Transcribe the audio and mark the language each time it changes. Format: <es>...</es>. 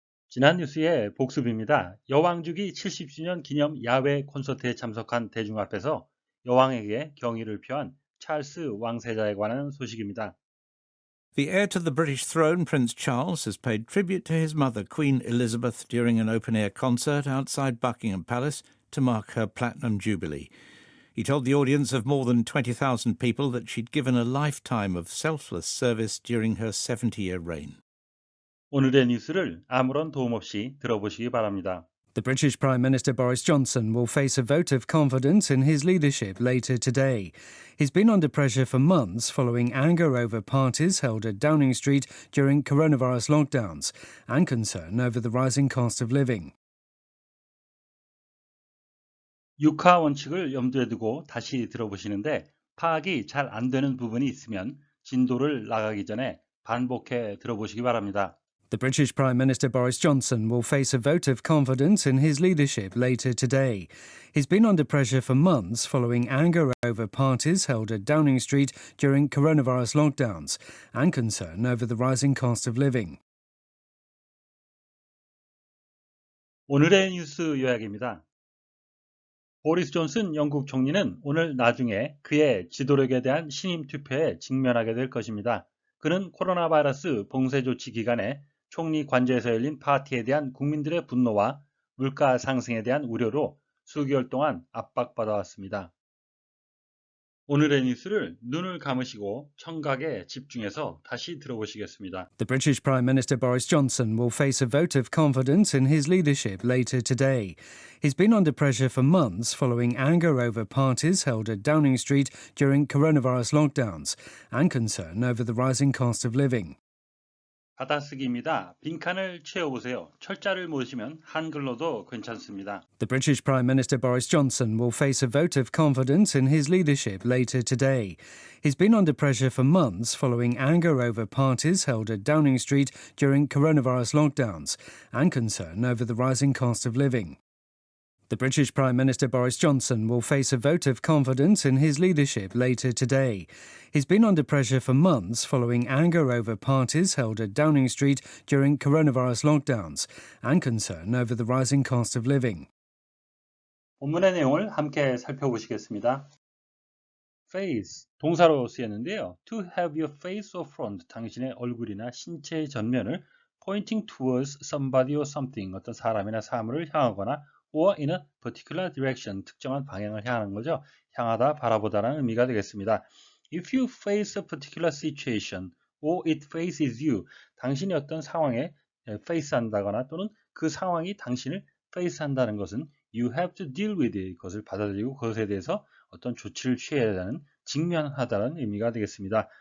<ko>지난 뉴스의 복습입니다. 여왕주기 70주년 기념 야외 콘서트에 참석한 대중 앞에서 여왕에게 경의를 표한 찰스 왕세자에 관한 소식입니다.</ko> <en>The heir to the British throne, Prince Charles, has paid tribute to his mother, Queen Elizabeth, during an open-air concert outside Buckingham Palace to mark her Platinum Jubilee. He told the audience of more than 20,000 people that she'd given a lifetime of selfless service during her 70-year reign.</en> <ko>오늘의 뉴스를 아무런 도움 없이 들어보시기 바랍니다.</ko> <en>The British Prime Minister Boris Johnson will face a vote of confidence in his leadership later today. He's been under pressure for months following anger over parties held at Downing Street during coronavirus lockdowns and concern over the rising cost of living.</en> <ko>육하 원칙을 염두에 두고 다시 들어보시는데 파악이 잘 안 되는 부분이 있으면 진도를 나가기 전에 반복해 들어보시기 바랍니다.</ko> <en>The British Prime Minister Boris Johnson will face a vote of confidence in his leadership later today. He's been under pressure for months following anger over parties held at Downing Street during coronavirus lockdowns and concern over the rising cost of living.</en> <ko>오늘의 뉴스 요약입니다. 보리스 존슨 영국 총리는 오늘 나중에 그의 지도력에 대한 신임 투표에 직면하게 될 것입니다. 그는 코로나 바이러스 봉쇄 조치 기간에 총리 관저에서 열린 파티에 대한 국민들의 분노와 물가 상승에 대한 우려로 수개월 동안 압박받아 왔습니다. 오늘의 뉴스를 눈을 감으시고 청각에 집중해서 다시 들어보시겠습니다.</ko> <en>The British Prime Minister Boris Johnson will face a vote of confidence in his leadership later today. He's been under pressure for months following anger over parties held at Downing Street during coronavirus lockdowns and concern over the rising cost of living.</en> <ko>받아쓰기입니다. 빈칸을 채워보세요. 철자를 모으시면 한글로도 괜찮습니다.</ko> <en>The British Prime Minister Boris Johnson will face a vote of confidence in his leadership later today. He's been under pressure for months following anger over parties held at Downing Street during coronavirus lockdowns and concern over the rising cost of living. The British Prime Minister Boris Johnson will face a vote of confidence in his leadership later today. He's been under pressure for months following anger over parties held at Downing Street during coronavirus lockdowns and concern over the rising cost of living.</en> <ko>본문의 내용을 함께 살펴보시겠습니다. face, 동사로 쓰였는데요.</ko> <en>To have your face or front,</en> <ko>당신의 얼굴이나 신체의 전면을</ko> <en>pointing towards somebody or something,</en> <ko>어떤 사람이나 사물을 향하거나</ko> <en>or in a particular direction,</en> <ko>특정한 방향을 향하는 거죠. 향하다, 바라보다라는 의미가 되겠습니다.</ko> <en>If you face a particular situation or it faces you,</en> <ko>당신이 어떤 상황에 face한다거나 또는 그 상황이 당신을 face한다는 것은</ko> <en>you have to deal with it,</en> <ko>그것을 받아들이고 그것에 대해서 어떤 조치를 취해야 하는, 직면하다는 의미가 되겠습니다.</ko>